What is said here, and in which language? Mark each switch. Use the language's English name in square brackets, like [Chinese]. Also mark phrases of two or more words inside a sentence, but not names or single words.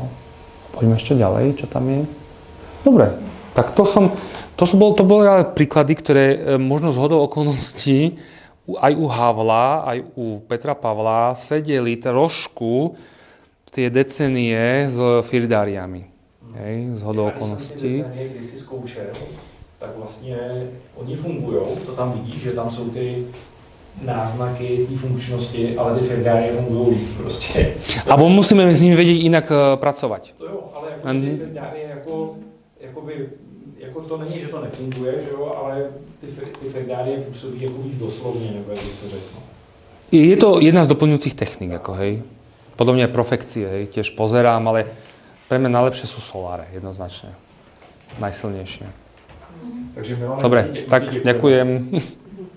[Slovak] Poďme ešte ďalej, čo tam je. Dobre, tak to boli ale príklady, ktoré možno zhodou okolností aj u Havla, aj u Petra Pavla sedeli trošku tie decenie s firdáriami. Hej, zhodou okolností. Decenie, [Czech] když si zkoušel, tak vlastně oni fungujou, to tam vidíš, že tam jsou ty náznaky té funkčnosti, ale ty firdárie fungují líp prostě. [Slovak] Abo musíme s nimi vedieť inak pracovať. [Czech] To jo, ale jako ty firdárie jako to není, že to nefunguje, že jo, ale ty firdárie působí jako víc doslovně, nebo jak bych to řekl. [Slovak] Je to jedna z doplňujúcich techník, ako hej. Podobne aj profekcie, hej, tiež pozerám, ale pre mňa najlepšie sú soláre, jednoznačne. Najsilnejšie. Takže Milane, Dobre, tak ďakujem.